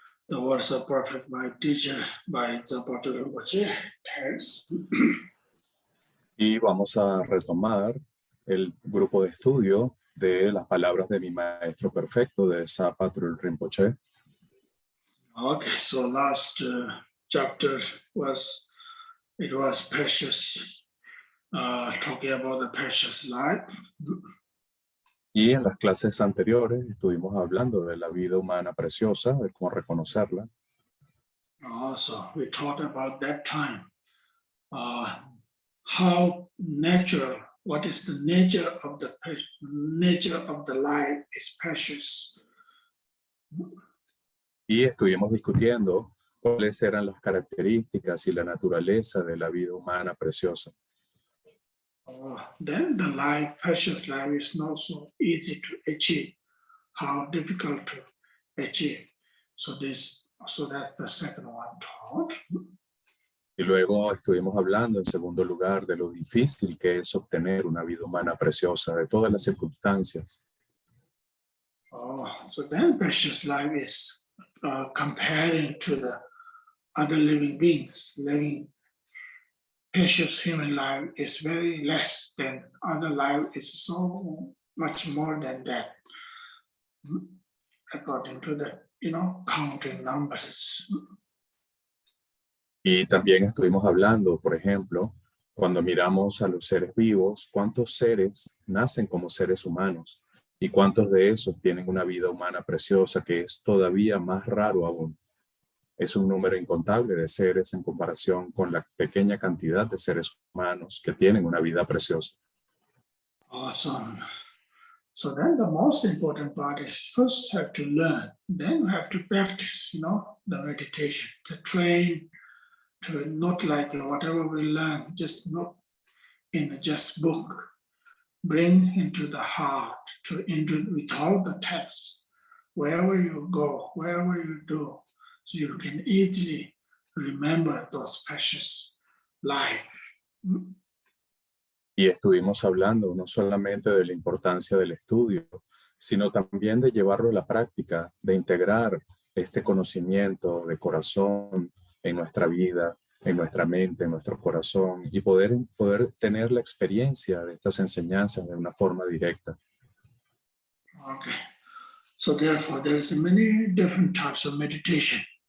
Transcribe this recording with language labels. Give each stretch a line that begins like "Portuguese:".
English: the words of perfect my teacher by Zapata Rinpoche. Thanks.
Spanish: Y vamos a retomar el grupo de estudio de las palabras de mi maestro perfecto de Zapatrul Rinpoche.
English: Okay, so last chapter was precious, talking about the precious life.
Spanish: Y en las clases anteriores estuvimos hablando de la vida humana preciosa, de cómo reconocerla.
English: Also, we talked about that time, how natural, what is the nature of the life is precious.
Spanish: Y estuvimos discutiendo cuáles eran las características y la naturaleza de la vida humana preciosa.
English: Then the life, precious life is not so easy to achieve. How difficult to achieve. So that's the second one taught.
Spanish: Y luego estuvimos hablando en segundo lugar de lo difícil que es obtener una vida humana preciosa de todas las circunstancias.
English: So then precious life is comparing to the other living beings. Precious human life is very less than other life, is so much more than that, according to the, counting numbers.
Spanish: Y también estuvimos hablando, por ejemplo, cuando miramos a los seres vivos, cuántos seres nacen como seres humanos y cuántos de esos tienen una vida humana preciosa que es todavía más raro aún. Es un número incontable de seres en comparación con la pequeña cantidad de seres humanos que tienen una vida preciosa.
English: Awesome. So then the most important part is first have to learn, then have to practice, the meditation, to train, to not like whatever we learn, just not in just book, bring into the heart, without the text, wherever you go, wherever you do, so you can easily remember those precious life.
Spanish: Y estuvimos hablando no solamente de la importancia del estudio, sino también de llevarlo a la práctica, de integrar este conocimiento de corazón en nuestra vida, en nuestra mente, en nuestro corazón, y poder tener la experiencia de estas enseñanzas de una forma directa.
English: Okay. So therefore, there's many different types of meditation.